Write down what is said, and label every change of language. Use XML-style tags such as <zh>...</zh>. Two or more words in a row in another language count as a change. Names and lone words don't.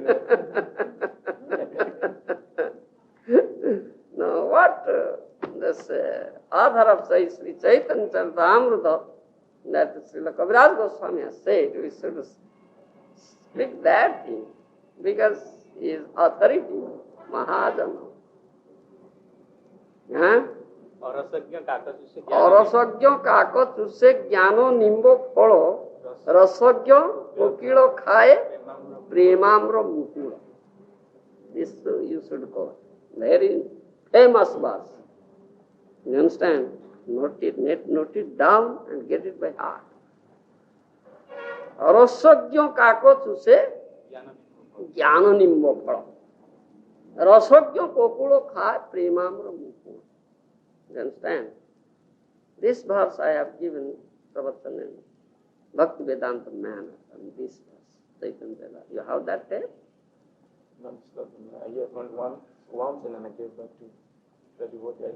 <en>Now what this author of Sri Chaitanya Charitamrita, that Srila Kaviraj Goswami has said, we should speak that thing, because he is authority, Maharaja. Huh?</en> <bn>অরসজ্ঞ কাক চুষে জ্ঞান নিম্ব ফল রসজ্ঞ কোকিল খায় প্রেমাম্র মুকুল.</bn> <en>This you should go. Very famous verse. You understand? Note it down and get it by heart.</en> <bn>রসজ্ঞ কাক চুষে জ্ঞান নিম্ব ফল রসজ্ঞ কোকুল খায় প্রেমাম্র মুকুল.</bn> <en>You understand? This verse I have given Pravatan in Bhakti Vedanta manner on this verse. You have that tape? No, I heard once and then I gave back to the devotee.</en>